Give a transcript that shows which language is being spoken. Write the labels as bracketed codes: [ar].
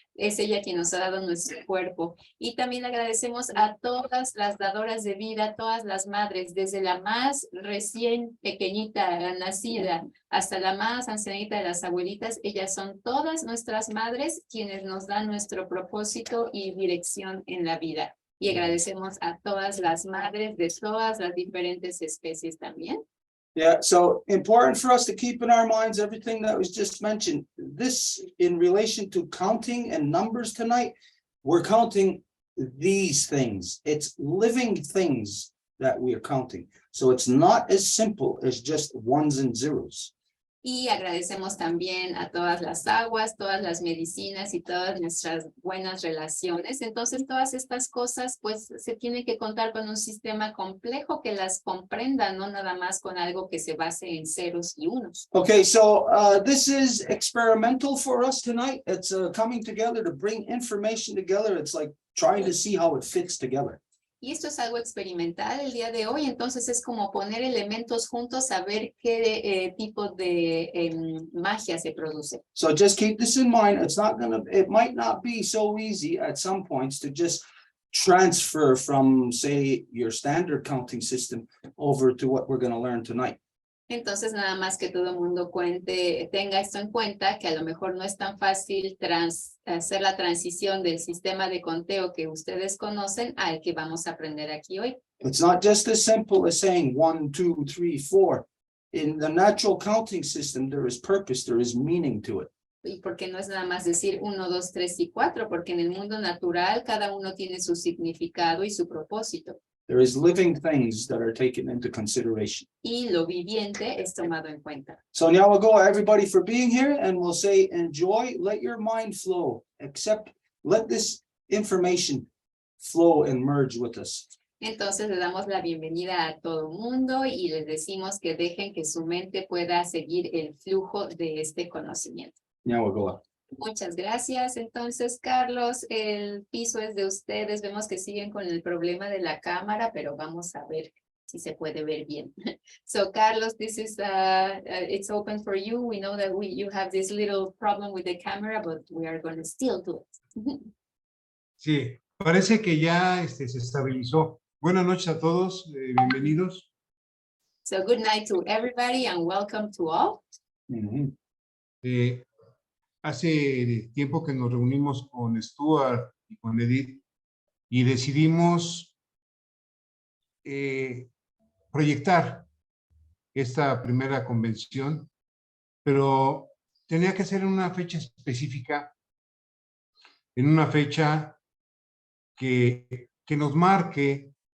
[es] Es ella quien nos ha dado nuestro cuerpo. Y también le agradecemos a todas las dadoras de vida, todas las madres, desde la más recién pequeñita, nacida, hasta la más ancianita de las abuelitas. Ellas son todas nuestras madres quienes nos dan nuestro propósito y dirección en la vida. Y agradecemos a todas las madres de todas las diferentes especies también. [en] Yeah, so important for us to keep in our minds everything that was just mentioned. This in relation to counting and numbers tonight, we're counting these things. It's living things that we are counting. So it's not as simple as just ones and zeros. [es] Y agradecemos también a todas las aguas, todas las medicinas y todas nuestras buenas relaciones. Entonces, todas estas cosas, pues, se tienen que contar con un sistema complejo que las comprenda, no nada más con algo que se base en ceros y unos. [en] Okay, so this is experimental for us tonight. It's coming together to bring information together. It's like trying to see how it fits together. [es] Y esto es algo experimental el día de hoy, entonces es como poner elementos juntos a ver qué tipo de magia se produce. [en] So just keep this in mind. It might not be so easy at some points to just transfer from, say, your standard counting system over to what we're going to learn tonight. [es] Entonces nada más que todo el mundo tenga esto en cuenta, que a lo mejor no es tan fácil hacer la transición del sistema de conteo que ustedes conocen al que vamos a aprender aquí hoy. [en] It's not just as simple as saying 1, 2, 3, 4. In the natural counting system, there is purpose, there is meaning to it. [es] Y porque no es nada más decir 1, 2, 3 y 4, porque en el mundo natural cada uno tiene su significado y su propósito. [en] There is living things that are taken into consideration. [es] Y lo viviente es tomado en cuenta. [en] So now we'll go everybody for being here and we'll say enjoy, let your mind flow, let this information flow and merge with us. [es] Entonces le damos la bienvenida a todo el mundo y les decimos que dejen que su mente pueda seguir el flujo de este conocimiento. [en] Now we'll go up. [es] Muchas gracias. Entonces, Carlos, el piso es de ustedes. Vemos que siguen con el problema de la cámara, pero vamos a ver si se puede ver bien. [en] So, Carlos, this is it's open for you. We know that you have this little problem with the camera, but we are going to still do it. [es] Sí, parece que ya se estabilizó. Buenas noches a todos, bienvenidos. [en] So, good night to everybody and welcome to all. [es] Hace tiempo que nos reunimos con Stuart y con Edith y decidimos proyectar esta primera convención, pero tenía que ser en una fecha específica, en una fecha que nos marque